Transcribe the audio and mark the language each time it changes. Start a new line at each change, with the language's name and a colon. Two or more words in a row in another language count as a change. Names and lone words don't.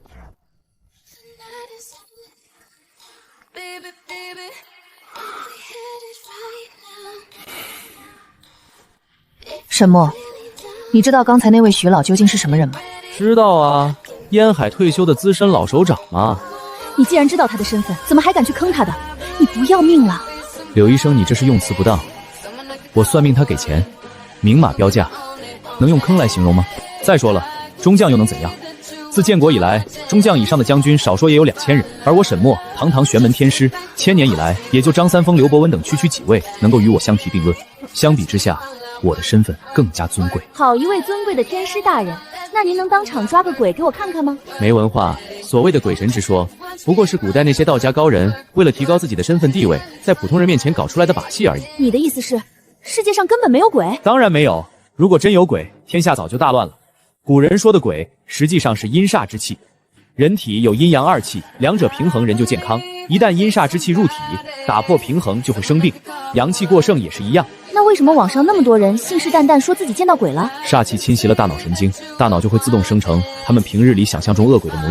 Chinese: 沈墨，你知道刚才那位徐老究竟是什麼人吗？知道啊，烟海退休的資深老首长嘛。你既然知道他的身份，怎麼還敢去坑他的？你不要命了？柳医生，你这是用詞不當。我算命他給錢，明碼標價，能用坑來形容嗎？再說了，中將又能怎樣？自建國以來，中將以上的將軍少說也有2000人，而我沈墨堂堂玄門天師，1000年以來也就張三豐、劉伯溫等区幾位能夠與我相提並論。相比之下，我的身份更加尊貴。好一位尊貴的天師大人，那您能當場抓個鬼給我看看嗎？沒文化，所謂的鬼神之說，不過是古代那些道家高人為了提高自己的身份地位，在普通人面前搞出來的把戲而已。你的意思是，世界上根本沒有鬼？當然沒有，如果真有鬼，天下早就大亂了。古人說的鬼，實際上是陰煞之氣。人體有陰陽2氣，兩者平衡人就健康。一旦陰煞之氣入體，打破平衡就會生病。陽氣過盛也是一樣。那為什麼網上那麼多人信誓旦旦說自己見到鬼了？煞氣侵襲了大腦神經，大腦就會自動生成他們平日裡想象中惡鬼的模樣。